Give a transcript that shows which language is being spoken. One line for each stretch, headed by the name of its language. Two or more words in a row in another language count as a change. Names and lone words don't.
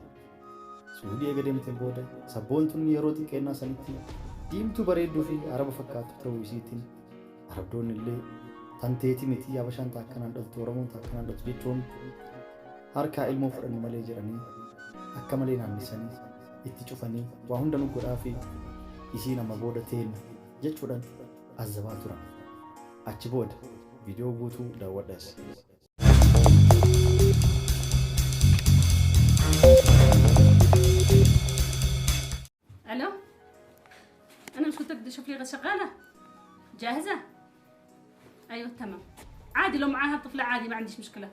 Oromo: Suudii eega deemteen booda sabboontuun yeroo xiqqeennaa sanitti diimtuu bareedduu fi araba fakkaatu ta'uu isiitiin arabdoonni illee tanteeti miti Habashaan taakkanaan dhaltu Oromoon taakkanaan dhaltu jechuun harkaa ilmoo fudhannu malee jedhanii akka malee naannisanii itti cufanii waa hunda nu godhaa fi isii nama booda teenna jechuudhaan azzabaa turan. Achi booda viidiyoo guutuu daawwadhaas.
Arabic: الو انا مش كنت بدي اشوف لي شغاله جاهزه. ايوه تمام عادي لو معاها طفله عادي ما عنديش مشكله.